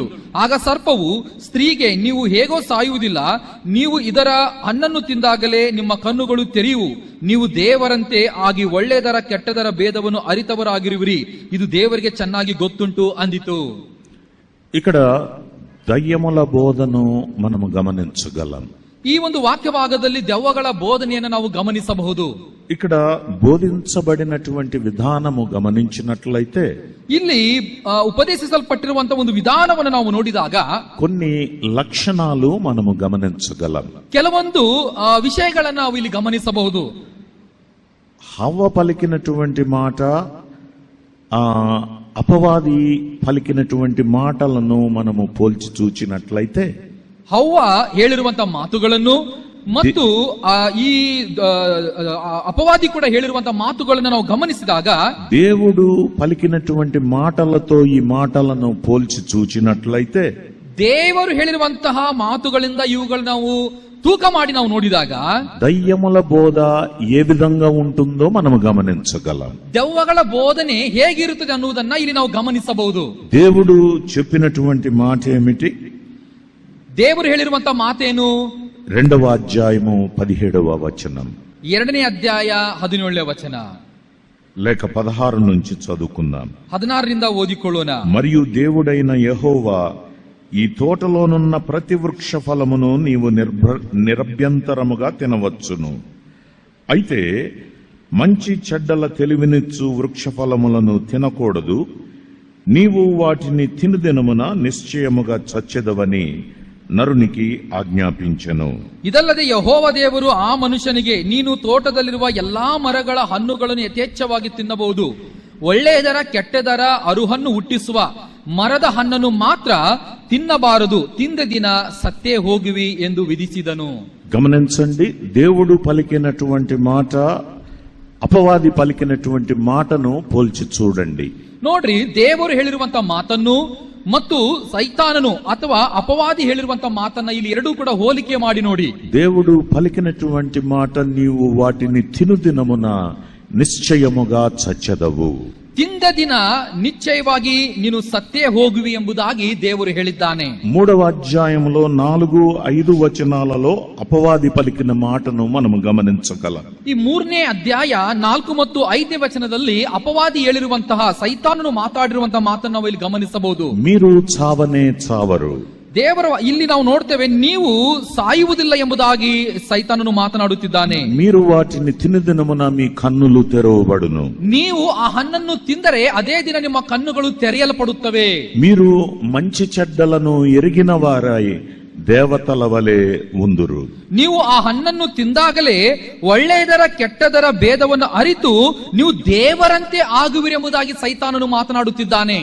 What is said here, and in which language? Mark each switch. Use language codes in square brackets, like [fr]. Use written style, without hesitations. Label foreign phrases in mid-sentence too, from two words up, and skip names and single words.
[kn] ಆಗ ಸರ್ಪವು ಸ್ತ್ರೀಗೆ, ನೀವು ಹೇಗೋ ಸಾಯುವುದಿಲ್ಲ, ನೀವು ಇದರ ಹಣ್ಣನ್ನು ತಿಂದಾಗಲೇ ನಿಮ್ಮ ಕಣ್ಣುಗಳು ತೆರೆಯುವು, ನೀವು ದೇವರಂತೆ ಆಗಿ ಒಳ್ಳೆಯದರ ಕೆಟ್ಟದರ ಭೇದವನ್ನು ಅರಿತವರಾಗಿರುವಿರಿ, ಇದು ದೇವರಿಗೆ ಚೆನ್ನಾಗಿ ಗೊತ್ತುಂಟು ಅಂದಿತು. [te] ఇక్కడ దయ్యముల బోధను మనము గమనించగలం. [kn] ಈ ಒಂದು ವಾಕ್ಯ ಭಾಗದಲ್ಲಿ ದೆವ್ವಗಳ ಬೋಧನೆಯನ್ನು ನಾವು ಗಮನಿಸಬಹುದು. [te] ఇక్కడ బోధించబడినటువంటి విధానము గమనించినట్లయితే [kn] ಇಲ್ಲಿ ಉಪದೇಶಿಸಲ್ಪಟ್ಟಿರುವಂತಹ ಒಂದು ವಿಧಾನವನ್ನು ನಾವು ನೋಡಿದಾಗ [te] కొన్ని లక్షణాలు మనము గమనించగలం. [kn] ಕೆಲವೊಂದು ವಿಷಯಗಳನ್ನು ನಾವು ಇಲ್ಲಿ ಗಮನಿಸಬಹುದು. [te] హవ్వ పలికినటువంటి మాట, అపవాది పలికినటువంటి మాటలను మనము పోల్చి చూచినట్లయితే, [kn] ಹವ್ವ ಹೇಳಿರುವಂತಹ ಮಾತುಗಳನ್ನು ಮತ್ತು ಈ ಅಪವಾದಿ ಕೂಡ ಹೇಳಿರುವಂತಹ ಮಾತುಗಳನ್ನು ನಾವು ಗಮನಿಸಿದಾಗ, [te] దేవుడు పలికినటువంటి మాటలతో ఈ మాటలను పోల్చి చూచినట్లయితే, [kn] ದೇವರು ಹೇಳಿರುವಂತಹ ಮಾತುಗಳಿಂದ ಇವುಗಳು ನಾವು ತೂಕ ಮಾಡಿ ನಾವು ನೋಡಿದಾಗ [te] దయ్యముల బోధ ఏ విధంగా ఉంటుందో మనము గమనించగలం. [kn] ದೆವ್ವಗಳ ಬೋಧನೆ ಹೇಗಿರುತ್ತದೆ ಅನ್ನುವುದನ್ನ ಇಲ್ಲಿ ನಾವು ಗಮನಿಸಬಹುದು. [te] దేవుడు చెప్పినటువంటి మాట ఏమిటి? [kn] ದೇವರು ಹೇಳಿರುವಂತಹ ಮಾತೇನು? [te] 2వ అధ్యాయము 17వ వచనం, [kn] 2ನೇ ಅಧ್ಯಾಯ 17ನೇ ವಚನ, [te] లేక 16 నుంచి చదువుకుందాం. [kn] 16ರಿಂದ ಓದಿಕೊಳ್ಳೋಣ. [te] మరియు దేవుడైన యెహోవా, ఈ తోటలోనున్న ప్రతి వృక్ష ఫలమును నీవు నిరభ్యంతరముగా తినవచ్చును, అయితే మంచి చెడ్డల తెలివినిచ్చు వృక్ష ఫలములను తినకూడదు, నీవు వాటిని తినుదినమున నిశ్చయముగా చచ్చెదవని నరునికి ఆజ్ఞాపించెను. [kn] ಇದಲ್ಲದೆ ಯೆಹೋವ ದೇವರು ಆ ಮನುಷ್ಯನಿಗೆ, ನೀನು ತೋಟದಲ್ಲಿರುವ ಎಲ್ಲಾ ಮರಗಳ ಹಣ್ಣುಗಳನ್ನು ಯಥೇಚ್ಛವಾಗಿ ತಿನ್ನಬಹುದು, ಒಳ್ಳೆಯದರ ಕೆಟ್ಟದರ ಅರುಹನ್ನು ಹುಟ್ಟಿಸುವ ಮರದ ಹಣ್ಣನ್ನು ಮಾತ್ರ ತಿನ್ನಬಾರದು, ತಿಂದ ದಿನ ಸತ್ತೇ ಹೋಗುವಿ ಎಂದು ವಿಧಿಸಿದನು. [te] గమనించండి, దేవుడు పలికినటువంటి మాట, అపవాది పలికినటువంటి మాటను పోల్చి చూడండి. [kn] ನೋಡ್ರಿ, ದೇವರು ಹೇಳಿರುವಂತಹ ಮಾತನ್ನು ಮತ್ತು ಸೈತಾನನು ಅಥವಾ ಅಪವಾದಿ ಹೇಳಿರುವಂತಹ ಮಾತನ್ನ ಇಲ್ಲಿ ಎರಡೂ ಕೂಡ ಹೋಲಿಕೆ ಮಾಡಿ ನೋಡಿ. [te] దేవుడు పలికినటువంటి మాట, నీవు వాటిని తినుదినమున నిశ్చయముగా చచ్చెదవు, [kn] ತಿಂದ ದಿನ ನಿಶ್ಚಯವಾಗಿ ನೀನು ಸತ್ತೇ ಹೋಗುವಿ ಎಂಬುದಾಗಿ ದೇವರು ಹೇಳಿದ್ದಾನೆ. [te] 3వ అధ్యాయంలో 4-5 వచనాలలో ಅಪವಾದಿ పలికిన మాటను మనము గమనించగలం. [kn] ಈ 3ನೇ ಅಧ್ಯಾಯ 4 ಮತ್ತು 5ನೇ ವಚನದಲ್ಲಿ ಅಪವಾದಿ ಹೇಳಿರುವಂತಹ, ಸೈತಾನನು ಮಾತಾಡಿರುವಂತಹ ಮಾತನ್ನು ನಾವು ಇಲ್ಲಿ ಗಮನಿಸಬಹುದು. [te] మీరు చావనే చావరు, [kn] ದೇವರ ಇಲ್ಲಿ ನಾವು ನೋಡ್ತೇವೆ, ನೀವು ಸಾಯುವುದಿಲ್ಲ ಎಂಬುದಾಗಿ ಸೈತಾನನು ಮಾತನಾಡುತ್ತಿದ್ದಾನೆ. [te] మీరు వాటిని తినుదినమున మీ కన్నులు తెరవబడును, [kn] ನೀವು ಆ ಹಣ್ಣನ್ನು ತಿಂದರೆ ಅದೇ ದಿನ ನಿಮ್ಮ ಕಣ್ಣುಗಳು ತೆರೆಯಲ್ಪಡುತ್ತವೆ. [te] మీరు మంచి చెడ్డలను ఎరిగిన వారై దేవతల వలె ఉందురు. [kn] ನೀವು ಆ ಹಣ್ಣನ್ನು ತಿಂದಾಗಲೇ ಒಳ್ಳೆಯದರ ಕೆಟ್ಟದರ ಭೇದವನ್ನು ಅರಿತು ನೀವು ದೇವರಂತೆ ಆಗುವಿರಿ ಎಂಬುದಾಗಿ ಸೈತಾನನು ಮಾತನಾಡುತ್ತಿದ್ದಾನೆ.